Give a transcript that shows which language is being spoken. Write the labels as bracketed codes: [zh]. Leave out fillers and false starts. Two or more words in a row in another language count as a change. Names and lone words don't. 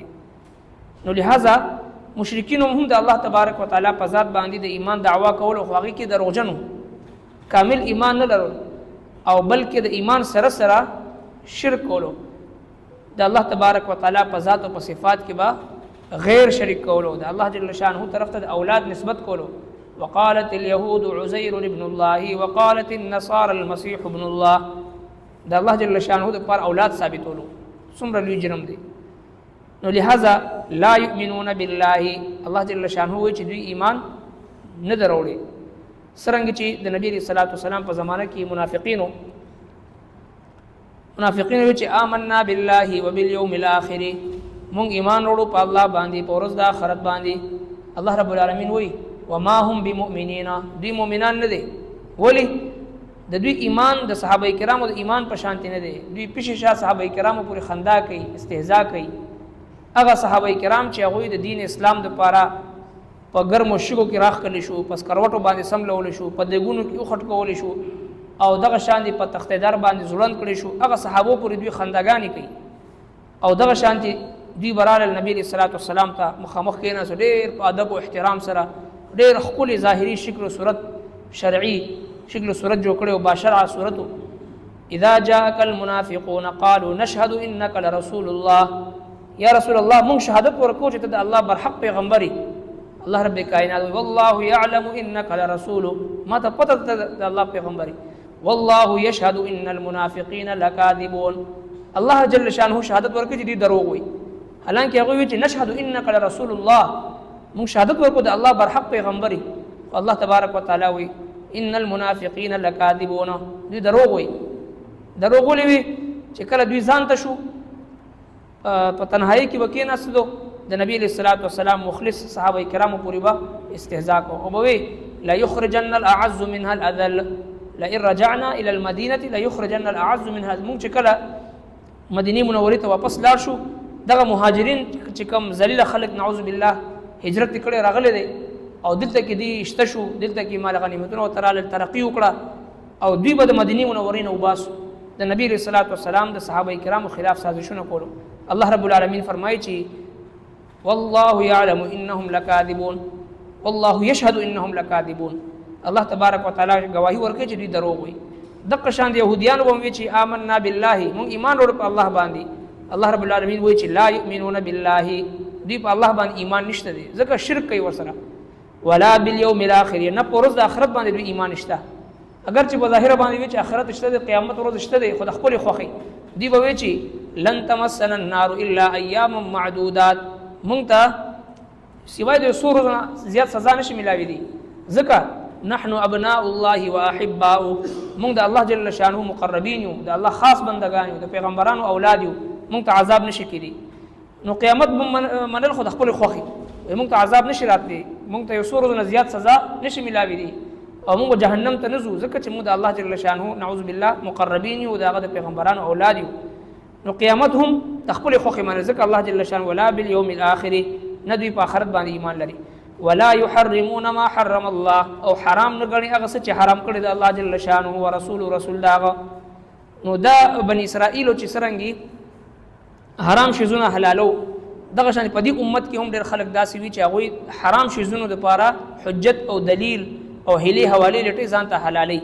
[ps] نو لہذا مشرکین هم د [ar] الله تبارک وتعالی [ps] په ذات باندې د ایمان دعوا کول خو هغې کې دروغجن کامل ایمان نه لرل، او بلکې د ایمان سره سره شرک کولو، د [ar] الله تبارک وتعالی [ps] په ذات او په صفات کې به غیر شریک کولو، د [ar] الله جل شانه [ps] طرف ته د اولاد نسبت کولو. [ar] وقالت اليهود عزير ابن الله وقالت النصارى المسيح ابن الله، [ps] د [ar] الله جل شانه [ps] د پر اولاد ثابتولو څومره لوی جرم دی. نو لہذا [ar] لا یؤمنون بالله، الله جل شانه [ps] وایي چې دوی ایمان نه دروړي. څرنګه چې د نبی [ar] صلی الله علیه وسلم [ps] په زمانه کې منافقین وایي چې [ar] آمنا بالله وبالیوم الاخر، [ps] مونږ ایمان وروړو په الله باندې په ورځ د آخرت باندې. الله رب العالمین وایي [ar] وما هم بمؤمنین، [ps] دوی مؤمنان نه دي. ولی؟ د دوی ایمان د صحابه کرامو د ایمان په شانتي نه دی. دوی پیش شا صحابه کرامو پورې خندا کوي، استهزاء کوي. هغه صحابه کرام چې هغوی د دین اسلام دپاره په ګرمو شګو کې راښکلی شو، په سکروټو باندې سملولی شو، په دیګونو کې وخټکولی شو، او دغه شانتي په تختیدار باندې ځوړند کړی شو، هغه صحابو پورې دوی خنداګانې کوي. او دغه شانتي دوی براله نبی [ar] علیه الصلاة والسلام [ps] ته مخامخ کېناستو، ډېر په ادب او احترام سره، ډېر ښکلې ظاهري شکل و صورت، شرعي شکل و صورت جوړ کړی او باشرعه صورت. [ar] اذا جاءك المنافقون قالوا نشهد انك لرسول الله، [ps] یا رسول الله مونږ شهادت ورکوو چې ته د الله برحق پیغمبر یې. الله رب کائنات [ar] والله يعلم انك لرسول، [ps] ما ته پته ده د الله پیغمبر یې. [ar] والله يشهد ان المنافقين لكاذبون، الله جل شانه [ps] شهادت ورکوي چې دوی دروغ وایي، حالانکه هغوی وایي چې [ar] نشهد انك لرسول الله، [ps] مونږ شهادت ورکوو د الله برحق پیغمبر یې. [ar] الله تبارک وتعالی [ps] وایي [ar] ان المنافقین لکاذبون، [ps] دوی دروغ وایي. دروغ ولې وایي؟ چې کله دوی ځان ته شو په تنهایی کې به کېناستو، د نبی [ar] علیه الصلاة والسلام [ps] مخلص صحابه کرامو پورې به استهزاء کوو، او به وایي [ar] ليخرجن الاعز منها الاذل، لئن رجعنا الى المدینه ليخرجن الاعز منها. [ps] مونږ چې کله مدینې منورې ته واپس لاړ شو، دغه مهاجرین چې کوم ذلیله خلک [ar] نعوذ بالله [ps] هجرت کړی راغلی دی، او دلته کې دوی شته شو، دلته کې مال غنیمتونه ورته راغلل، ترقي وکړه، او دوی به د مدینې منورې نه وباسو. د نبی [ar] علیه الصلاة والسلام [ps] د صحابه کرامو خلاف سازشونه کولو. الله رب العالمین فرمایي چې [ar] والله يعلم انهم لكاذبون والله يشهد انهم لكاذبون، الله تبارک وتعالی [ps] گواهی ورکوي چې دوی دروغ وایي. دغه شان د یهودیانو به هم وایي چې [ar] آمنا بالله، [ps] مونږ ایمان وروړو په الله باندې. الله رب العالمین وایي چې [ar] لا یؤمنون بالله، [ps] دوی په الله باندې ایمان نشته دی، ځکه شرک کوي ورسره. [ar] ولا بالیوم الاخر، [ps] نه په ورځ د آخرت باندې دوی ایمان نشته. اگر چې په ظاهره باندې وایي چې آخرت شته دی، قیامت ورځ شته دی، خو د خپلې خوښۍ دوی به وایي چې [ar] لن تمسنا النار الا ایاما معدودات، [ps] مونږ ته سوای د څو ورځو نه زیات سزا نشي ملاوېدی، ځکه [ar] نحن ابناء الله واحباؤه، [ps] مونږ د [ar] الله جل شانه [ps] مقربین یو، د الله خاص بندگان یو، د پیغمبرانو اولاد یو، مونږ ته عذاب نشي کېدی. نو قیامت منل خو د خپلې خوښې، مونږ ته عذاب نشي راتلی، مونږ ته یو څو ورځو نه زیات سزا نشي ملاوېدی، او مونږ جهنم ته نه ځو، ځکه چې مونږ د [ar] الله جل شانه نعوذ بالله [ps] مقربین یو، د هغه د پیغمبرانو اولاد یو. نو قیامت هم د خپلې خوښې منل، ځکه [ar] الله جل شانه ولا بالیوم الاخر، [ps] نه دوی په آخرت باندې ایمان لري. [ar] ولا يحرمون ما حرم الله، [ps] او حرام نه ګڼي هغه څه چې حرام کړي د [ar] الله جل شانه [ps] او رسول داغه. نو دا بني اسرائیلو چې څرنګې حرام شیزونه حلالو، دغه شان په دې امت کې هم ډېر خلک داسې وي چې هغوی حرام شیزونو دپاره حجت او دلیل او هیلې حوالې لټوي، ځان ته حلالوي.